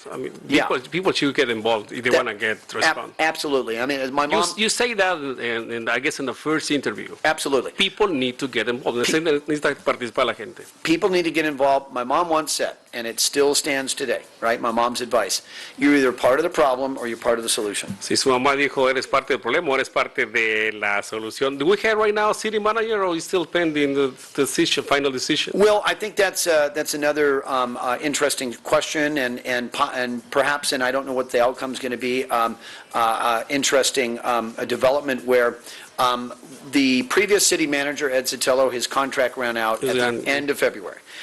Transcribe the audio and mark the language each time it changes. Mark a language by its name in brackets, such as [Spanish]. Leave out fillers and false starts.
[English] I mean, people should get involved if they want to get response. Absolutely. I mean, as my mom... You say that, in, I guess, in the first interview. Absolutely. People need to get involved. [Spanish] Necesita participar la gente. [English] People need to get involved. My mom once said, and it still stands today, right? My mom's advice. You're either part of the problem or you're part of the solution. [Spanish] Si su mamá dijo, eres parte del problema o eres parte de la solución. [English] Do we have right now a city manager, or is still pending the decision, final decision? Well, I think that's another interesting question, and perhaps, and I don't know what the outcome is going to be, interesting a development where the previous city manager, Ed Sotelo, his contract ran out at the end of February.